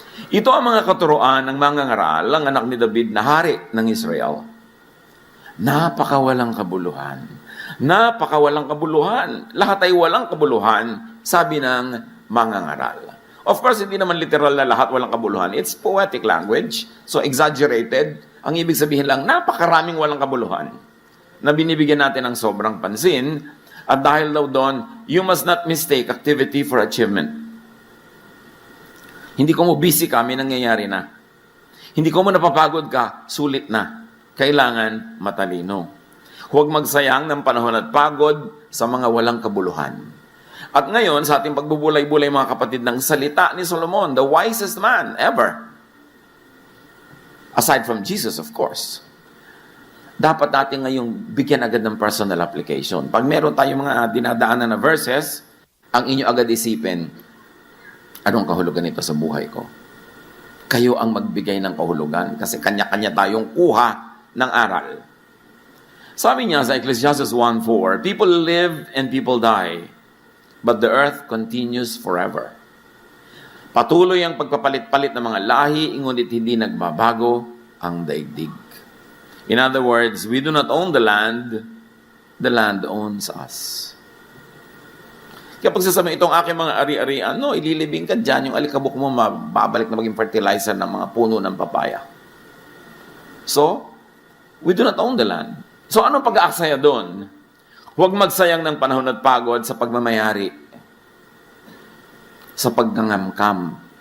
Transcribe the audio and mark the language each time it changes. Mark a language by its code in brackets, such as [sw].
[tl] Ito ang mga katuruan ng mga ngaral, ang anak ni David na hari ng Israel. Napakawalang kabuluhan. Napakawalang kabuluhan. Lahat ay walang kabuluhan, sabi ng mga ngaral. [en] Of course, [tl] hindi naman literal na lahat walang kabuluhan. [en] It's poetic language, so exaggerated. [tl] Ang ibig sabihin lang, napakaraming walang kabuluhan na binibigyan natin ng sobrang pansin. At dahil daw doon, [en] you must not mistake activity for achievement. [tl] Hindi ko mo busy ka, may nangyayari na. Hindi ko mo napapagod ka, sulit na. Kailangan matalino. Huwag magsayang ng panahon at pagod sa mga walang kabuluhan. At ngayon, sa ating pagbubulay-bulay mga kapatid ng salita ni Solomon, [en] the wisest man ever. Aside from Jesus, of course. [tl] Dapat natin ngayong bigyan agad ng personal application. Pag meron tayong mga dinadaanan na verses, ang inyo agad isipin, anong kahulugan nito sa buhay ko? Kayo ang magbigay ng kahulugan kasi kanya-kanya tayong kuha ng aral. Sabi niya sa [en] Ecclesiastes 1:4, people live and people die, but the earth continues forever. [tl] Patuloy ang pagpapalit-palit ng mga lahi, ngunit hindi nagbabago ang daigdig. [en] In other words, we do not own the land owns us. [tl] Kaya pag sasabihin itong aking mga ari-arian, no, ililibing ka dyan, yung alikabok mo mababalik na maging fertilizer ng mga puno ng papaya. [en] So, we do not own the land. So, [tl] anong pag-aaksaya doon? Huwag magsayang ng panahon at pagod sa pagmamayari, sa pagngangamkam.